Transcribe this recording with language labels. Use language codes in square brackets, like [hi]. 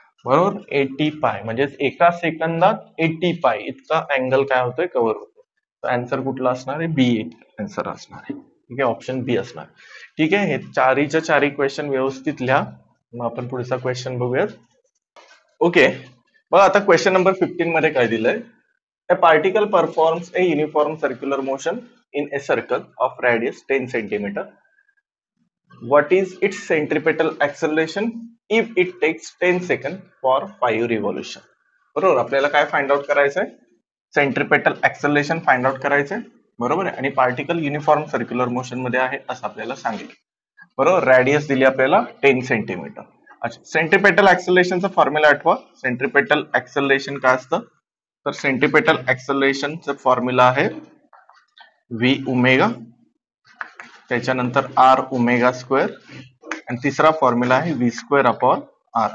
[mr] बरोबर, 80 पाय म्हणजे एका सेकंदात 80 पाय इतका अँगल काय होतोय, कव्हर होतो. आन्सर कुठला असणार आहे, बी आन्सर असणार आहे. ठीक आहे, ऑप्शन बी असणार. ठीक आहे, हे चारीच्या चारी क्वेश्चन व्यवस्थित लिहा. मग आपण पुढचा क्वेश्चन बघूयात. ओके, बघा आता क्वेश्चन नंबर 15 मध्ये काय दिलंय, [en] a particle performs a uniform circular motion in a circle of radius 10 centimeter. What is its centripetal acceleration if it takes 10 seconds for 5 revolution? [mr] बरोबर, आपल्याला काय फाइंड आउट करायचंय, सेंट्रिपेटल ऍक्सलरेशन फाइंड आउट करायचंय. बरोबर आहे, आणि पार्टिकल युनिफॉर्म सर्क्युलर मोशन मध्ये आहे असं आपल्याला सांगितलं. बरोबर, रॅडियस दिली आपल्याला 10 सेंटीमीटर. अच्छा, सेंट्रिपेटल ऍक्सलरेशनचा फॉर्म्युला आठवा. सेंट्रिपेटल ऍक्सलरेशन काय असतं, तर सेंट्रिपेटल ऍक्सलरेशनचं फॉर्म्युला आहे व्ही ओमेगा, त्याच्यानंतर आर ओमेगा स्क्वेअर, आणि तिसरा फॉर्म्युला आहे व्ही स्क्वेअर अपॉन आर.